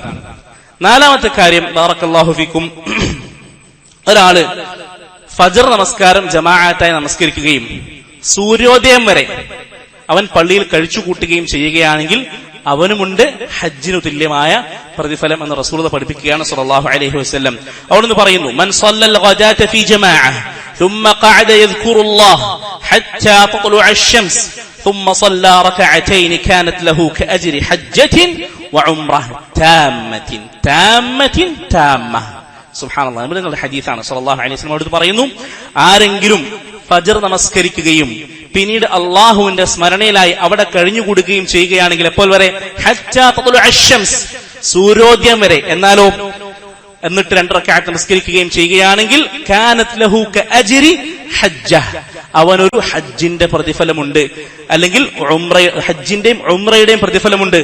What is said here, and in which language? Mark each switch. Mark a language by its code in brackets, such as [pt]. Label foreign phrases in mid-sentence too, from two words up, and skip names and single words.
[ml] 4ാമത്തെ കാര്യം, [ar] بارك الله فيكم, [ml] ഒരാള് ഫജ്ർ നമസ്കാരം ജമാഅത്തായി നമസ്കരിക്കുകയും സൂര്യോദയം വരെ അവൻ പള്ളിയിൽ കഴിച്ചുകൂട്ടുകയും ചെയ്യുകയാണെങ്കിൽ അവനുമുണ്ട് ഹജ്ജിനു തുല്യമായ പ്രതിഫലം എന്ന് റസൂലുള്ളാഹി പഠിപ്പിക്കുകയാണ് [ar] صلى الله عليه وسلم. [ml] അവിടുന്ന് പറയുന്നു, [ar] من صلى الغداة في جماعة ثم قعد يذكر الله حتى تطلع الشمس ثم صلى ركعتين كانت له كأجر حجة وعمرة تامة. [ml] സുബ്ഹാനല്ലാഹ്, നിങ്ങളുടെ ഹദീസാണ്. [ar] صلى الله عليه وسلم [ml] അവിടുന്ന് പറയുന്നു, ആരെങ്കിലും ഫജ്ർ നമസ്കരിക്കുകയും പിന്നീട് അള്ളാഹുവിന്റെ സ്മരണയിലായി അവിടെ കഴിഞ്ഞുകൂടുകയും ചെയ്യുകയാണെങ്കിൽ എപ്പോൾ വരെ? [ar] حتى تطلع الشمس, [ml] സൂര്യോദയം വരെ. എന്നാലോ എന്നിട്ട് 2 റക്അത്ത് നമസ്കരിക്കുകയും ചെയ്യുകയാണെങ്കിൽ [ar] كانت له كأجر حجة, [ml] അവനൊരു ഹജ്ജിന്റെ പ്രതിഫലമുണ്ട്, അല്ലെങ്കിൽ ഹജ്ജിന്റെയും ഉംറയുടെയും പ്രതിഫലമുണ്ട്.